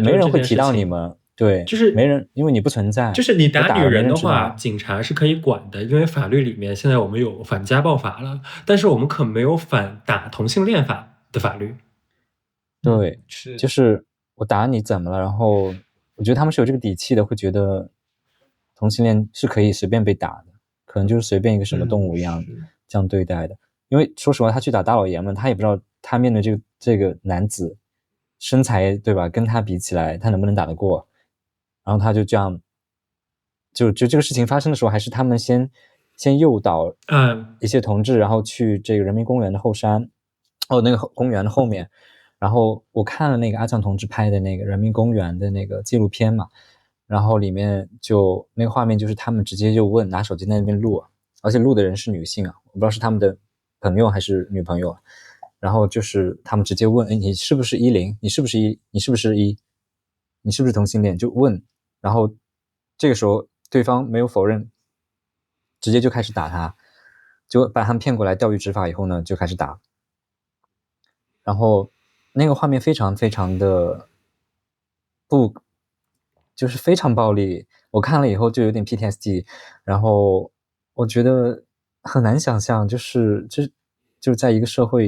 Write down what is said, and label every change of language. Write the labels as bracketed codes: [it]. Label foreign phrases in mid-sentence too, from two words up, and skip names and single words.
[zh] 沒人會提到你們，對，就是沒人，因為你不存在。就是你打女人的話，警察是可以管的，因為法律裡面現在我們有反家暴法了，但是我們可沒有反打同性戀法的法律。對，就是我打你怎麼了？然後我覺得他們是有這個底氣的，會覺得同性戀是可以隨便被打的，可能就是隨便一個什麼動物一樣這樣對待的。因為說實話，他去打大老爺們，他也不知道他面對這個男子身材，對吧？跟他比起來，他能不能打得過？然後他就這樣，就這個事情發生的時候，還是他們先誘導一些同志，然後去這個人民公園的後山，那個公園的後面。然後我看了那個阿醬同志拍的那個人民公園的那個紀錄片嘛，然後裡面就那個畫面就是他們直接就問，拿手機在那邊錄，而且錄的人是女性啊，我不知道是他們的朋友還是女朋友，然後就是他們直接問，你是不是10？你是不是1？你是不是1？你是不是同性戀？就問，然後這個時候對方沒有否認，直接就開始打他，就把他們騙過來釣魚執法以後呢，就開始打，然後那個畫面非常非常的就是非常暴力，我看了以後就有點 PTSD， 然後我覺得很難想象，就是在一個社會